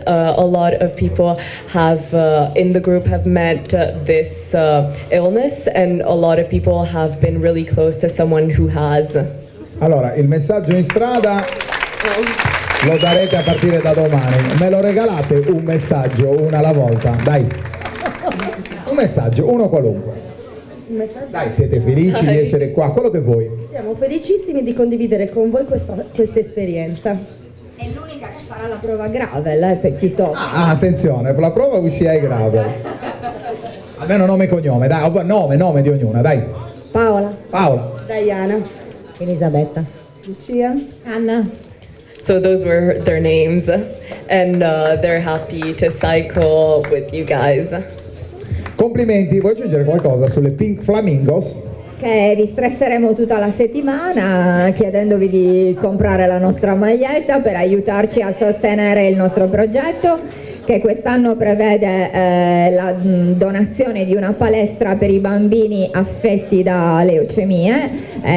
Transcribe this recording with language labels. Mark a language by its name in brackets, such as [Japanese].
[English] A lot of people have in the group have met this illness, and a lot of people have been really close to someone who has. [Italian] Allora, il messaggio in strada lo darete a partire da domani. Me lo regalate un messaggio, una alla volta? Dai, un messaggio, uno qualunque. Dai, siete felici di essere qua, quello che vuoi. Siamo felicissimi di condividere con voi questa esperienza. È l'unica che farà la prova gravel, piuttosto. Attenzione, la prova qui sia gravel. Almeno nome e cognome, dai, nome di ognuna, dai. Paola. Diana. Elisabetta. Lucia. Anna. [English] So those were their names, and they're happy to cycle with you guys. [Italian] Complimenti, vuoi aggiungere qualcosa sulle Pink Flamingos? Che vi stresseremo tutta la settimana chiedendovi di comprare la nostra maglietta per aiutarci a sostenere il nostro progetto, che quest'anno prevede la donazione di una palestra per i bambini affetti da leucemie.